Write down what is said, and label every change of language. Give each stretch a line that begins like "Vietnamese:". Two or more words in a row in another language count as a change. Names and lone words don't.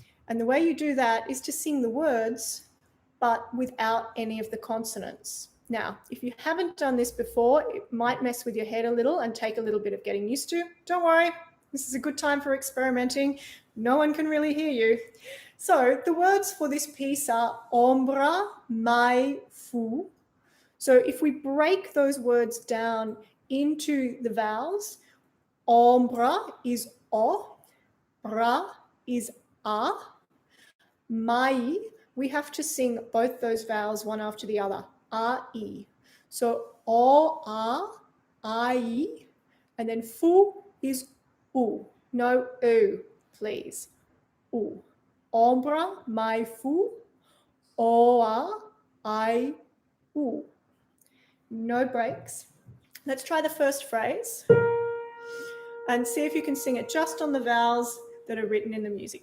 English: And the way you do that is to sing the words, but without any of the consonants. Now, if you haven't done this before, it might mess with your head a little and take a little bit of getting used to. Don't worry, this is a good time for experimenting. No one can really hear you. So the words for this piece are ombra, mai, fu. So if we break those words down into the vowels, ombra is o, bra is a, mai, we have to sing both those vowels one after the other, a, e. So o, a, I, and then fu is u. No u, please. U. Ombra, mai, fu, o, a, I, u. No breaks. Let's try the first phrase and see if you can sing it just on the vowels that are written in the music.